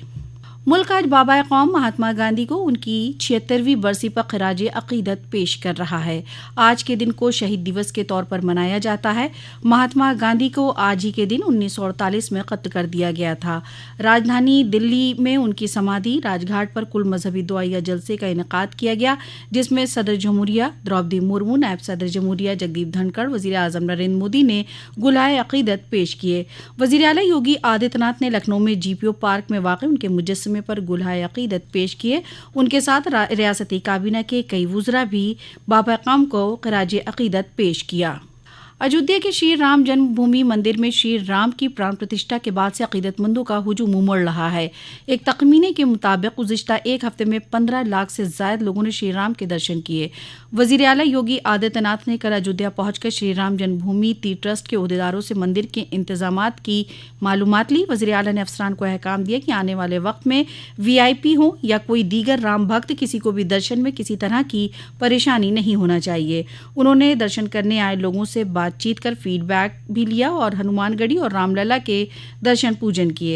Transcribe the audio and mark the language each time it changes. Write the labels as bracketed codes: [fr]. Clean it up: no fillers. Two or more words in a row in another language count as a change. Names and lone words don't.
[ur] ملک آج بابا قوم مہاتما گاندھی کو ان کی 76ویں برسی پر خراج عقیدت پیش کر رہا ہے۔ آج کے دن کو شہید دیوس کے طور پر منایا جاتا ہے۔ مہاتما گاندھی کو آج ہی کے دن 1948 میں قتل کر دیا گیا تھا۔ راجدھانی دلی میں ان کی سمادھی راج گھاٹ پر کل مذہبی دعائیہ جلسے کا انعقاد کیا گیا، جس میں صدر جمہوریہ دروپدی مرمو، نائب صدر جمہوریہ جگدیپ دھنکڑ، وزیر اعظم نریندر مودی نے گلہائے عقیدت پیش کیے۔ وزیر اعلیٰ یوگی آدتیہ ناتھ نے لکھنؤ میں جی پی او پارک میں واقع ان کے مجسمے پر گلہائے عقیدت پیش کیے۔ ان کے ساتھ ریاستی کابینہ کے کئی وزراء بھی بابا قوم کو خراج عقیدت پیش کیا۔ اجودھیا کے شری رام جنم بھومی مندر میں شری رام کی پران پرتشٹھا کے بعد سے عقیدت مندوں کا ہجوم امڑ رہا ہے۔ ایک تخمینے کے مطابق گزشتہ ایک ہفتے میں 15 لاکھ سے زائد لوگوں نے شری رام کے درشن کیے۔ وزیر اعلیٰ یوگی آدتیہ ناتھ نے کل اجودھیا پہنچ کر شری رام جنم بھومی تیرتھ ٹرسٹ کے عہدیداروں سے مندر کے انتظامات کی معلومات لی۔ وزیر اعلیٰ نے افسران کو احکام دیا کہ آنے والے وقت میں VIP ہوں یا کوئی دیگر رام بھکت، کسی کو بھی درشن میں کسی طرح کی پریشانی نہیں ہونا چاہیے۔ انہوں نے درشن کرنے آئے لوگوں سے بات چیت کر فیڈ بیک بھی لیا اور ہنومان گڑھی اور رام للا کے درشن پوجن کیے۔